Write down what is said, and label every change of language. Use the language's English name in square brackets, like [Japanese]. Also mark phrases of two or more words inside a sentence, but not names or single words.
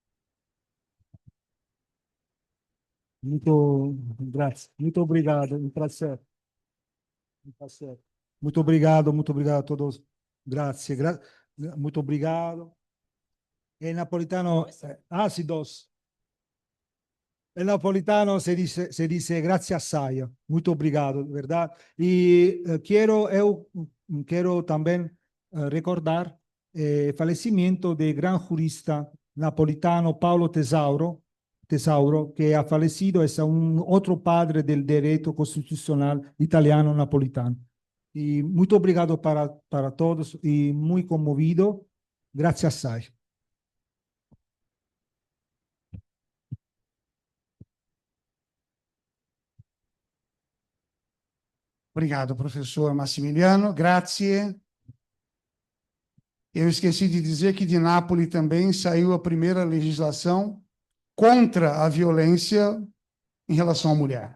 [Portuguese] Muito graças, muito obrigado, um prazer. Um prazer. Muito obrigado a todos. Grazie, muito obrigado. Em napolitano, ácidos. Em napolitano se dice [Italian] grazie assai. [Portuguese] Muito obrigado, verdade? E eu quero também recordar o falecimento do grande jurista napolitano Paulo Tesauro, que ha falecido, [Spanish] es un otro padre del derecho constitucional italiano napolitano. Y muy obrigado para todos y muy conmovido. Gracias, [Italian] Sai. [Portuguese] obrigado, professor Massimiliano, grazie. Eu esqueci de dizer que de Nápoles também saiu a primeira legislação contra a violência em relação à mulher.